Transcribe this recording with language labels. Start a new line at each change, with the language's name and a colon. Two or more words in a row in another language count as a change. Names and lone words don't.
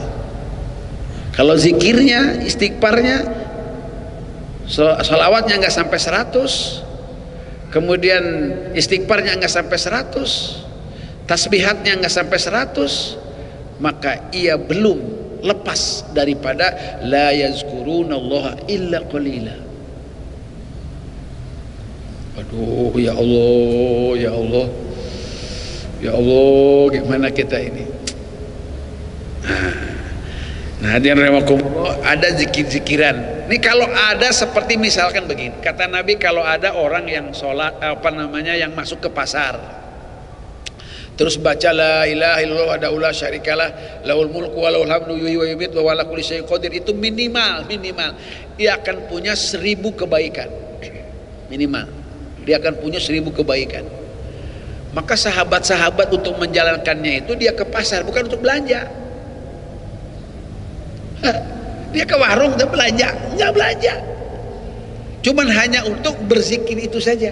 Indonesian: Kalau zikirnya, istighfarnya, sholawatnya nggak sampai 100, kemudian istighfarnya nggak sampai 100, tasbihatnya nggak sampai 100, maka ia belum lepas daripada
Arabic: لا يذكرون الله إلا قليلا.
Indonesian: Aduh,
Arabic: يا الله، يا الله، يا الله,
Indonesian: gimana kita ini? Nah,
Arabic: حاضرين رحمكم الله,
Indonesian: ada zikir-zikiran. Ini kalau ada seperti misalkan begini, kata Nabi, kalau ada orang yang sholat yang masuk ke pasar, terus baca
Arabic: لا إله إلا الله وحده لا شريك له له الملك وله الحمد يحيي ويميت وعلى كل شيء قدير,
Indonesian: itu minimal dia akan punya 1000 kebaikan. Minimal dia akan punya 1000 kebaikan. Maka sahabat-sahabat untuk menjalankannya itu dia ke pasar, bukan untuk belanja. Dia ke warung dan belanja, nggak belanja, cuman hanya untuk berzikir itu saja.